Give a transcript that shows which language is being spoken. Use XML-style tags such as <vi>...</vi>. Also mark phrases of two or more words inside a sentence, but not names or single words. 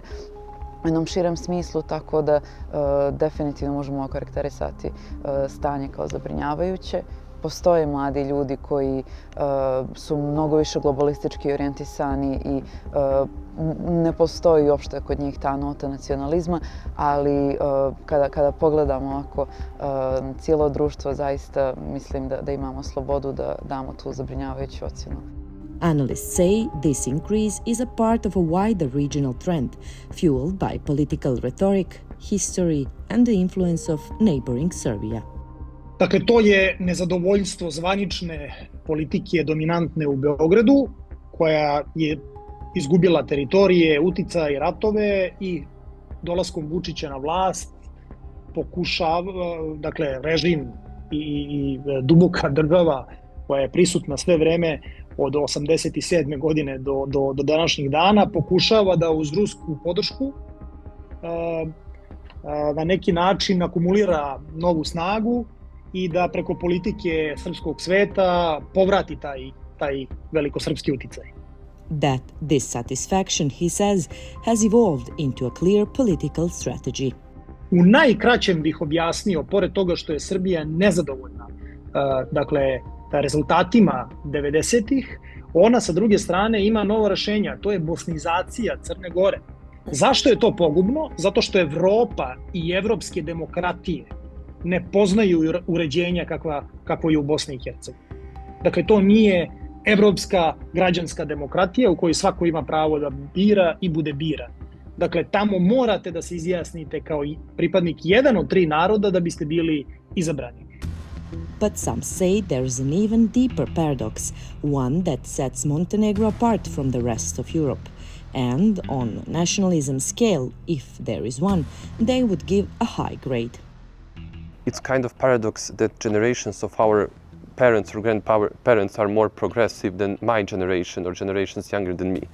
<sr>U jednom širem smislu, tako da definitivno možemo okarakterisati stanje kao zabrinjavajuće postoje mladi ljudi koji su mnogo više globalistički orijentisani i ne postoji uopšte kod njih ta nota nacionalizma, ali kada pogledamo ovako cijelo društvo, zaista mislim da imamo slobodu da damo tu zabrinjavajuću ocjenu.</sr> <en>Analysts say this increase is a part of a wider regional trend, fueled by political rhetoric, history, and the influence of neighboring Serbia.</en> <sr>Dakle, to je nezadovoljstvo zvanične politike dominantne u Beogradu, koja je izgubila teritorije, uticaj i ratove i dolaskom Vučića na vlast pokušava, dakle, režim i duboka država koja je prisutna sve vreme od 87. godine do današnjih dana, pokušava da uz rusku podršku na neki način akumulira novu snagu i da preko politike srpskog sveta povrati taj velikosrpski uticaj.</sr> <en>That dissatisfaction, he says, has evolved into a clear political strategy.</en> <sr>U najkraćem bih objasnio, pored toga što je Srbija nezadovoljna, dakle, rezultatima 90-ih, ona sa druge strane ima novo rešenje, to je bosnizacija Crne Gore. Zašto je to pogubno? Zato što Evropa i evropske demokratije ne poznaju uređenja kakvo je u Bosni i Hercegovini. Dakle, to nije evropska građanska demokratija u kojoj svako ima pravo da bira i bude biran. Dakle, tamo morate da se izjasnite kao pripadnik jedan od tri naroda da biste bili izabrani.</sr> <en>But some say there is an even deeper paradox, one that sets Montenegro apart from the rest of Europe. And on nationalism scale, if there is one, they would give a high grade. It's kind of paradox that generations of our parents or grandparents are more progressive than my generation or generations younger than me.</en>